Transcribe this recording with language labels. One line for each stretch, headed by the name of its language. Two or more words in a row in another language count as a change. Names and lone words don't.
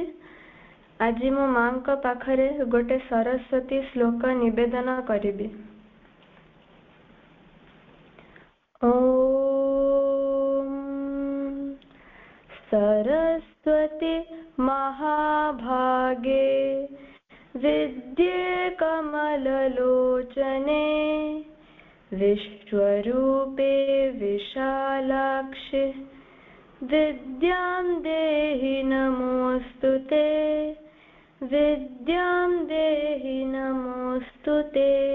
Odia: ଆଜି ମୋ ମାଙ୍କ ପାଖରେ ଗୋଟେ ସରସ୍ୱତୀ ଶ୍ଲୋକ ନିବେଦନ କରିବି.
Sanskrit: ଓମ୍ ସରସ୍ୱତୀ ମହାଭାଗେ विद्ये कमललोचने विश्वरूपे विशालाक्षि विद्यां देहि नमोऽस्तुते विद्यां देहि नमोऽस्तुते